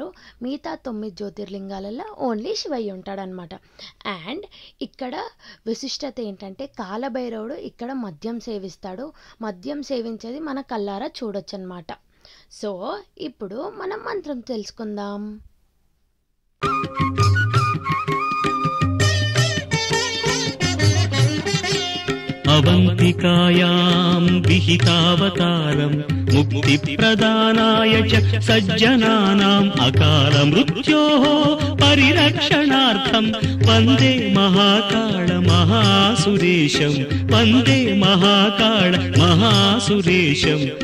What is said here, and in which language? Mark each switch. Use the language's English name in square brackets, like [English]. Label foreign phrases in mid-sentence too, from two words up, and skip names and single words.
[Telugu] మిగతా 9 జ్యోతిర్లింగాలలో ఓన్లీ శివయ్య ఉంటాడనమాట. అండ్ ఇక్కడ విశిష్టత ఏంటంటే కాలభైరవుడు ఇక్కడ మద్యం సేవిస్తాడు. మద్యం సేవించేది మన కళ్ళారా చూడొచ్చు అనమాట. సో ఇప్పుడు మనం మంత్రం తెలుసుకుందాం. [Sanskrit] अवन्तिकायां विहितावतारं मुक्तिप्रदानाय च सज्जनानाम् अकालमृत्योः परिरक्षणार्थं वन्दे महाकाळ महासुरेशं, वन्दे महाकाळ महासुरेशम्.